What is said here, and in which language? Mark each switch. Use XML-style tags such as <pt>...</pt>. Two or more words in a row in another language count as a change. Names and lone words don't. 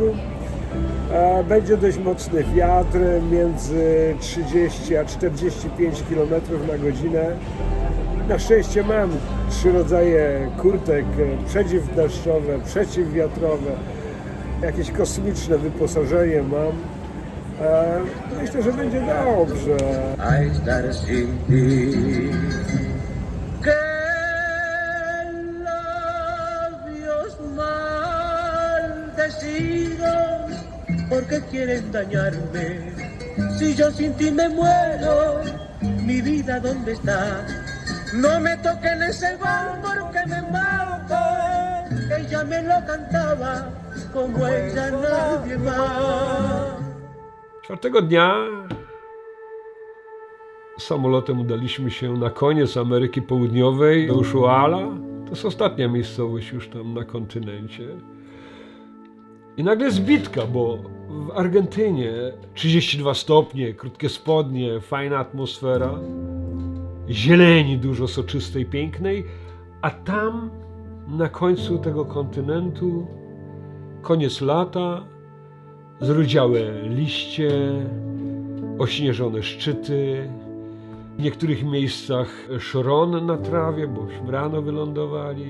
<pl>Będzie dość mocny wiatr, między 30 a 45 km na godzinę. Na szczęście mam 3 rodzaje kurtek, przeciwdeszczowe, przeciwwiatrowe, jakieś kosmiczne wyposażenie mam. Myślę, że będzie dobrze.</pl> <es>A estar sin ti. Que labios maldecidos, porque quieren dañarme. Si yo sin ti me muero, mi vida ¿dónde está? No me toquen ese amor que me mata. Ella me lo cantaba como ella nadie más.</es> <pl>4 dnia samolotem udaliśmy się na koniec Ameryki Południowej do Ushuaia. To jest ostatnia miejscowość już tam na kontynencie. I nagle zbitka, bo w Argentynie 32 stopnie, krótkie spodnie, fajna atmosfera, zieleni dużo soczystej, pięknej, a tam na końcu tego kontynentu koniec lata, zrudziałe liście, ośnieżone szczyty, w niektórych miejscach szron na trawie, bośmy rano wylądowali.</pl>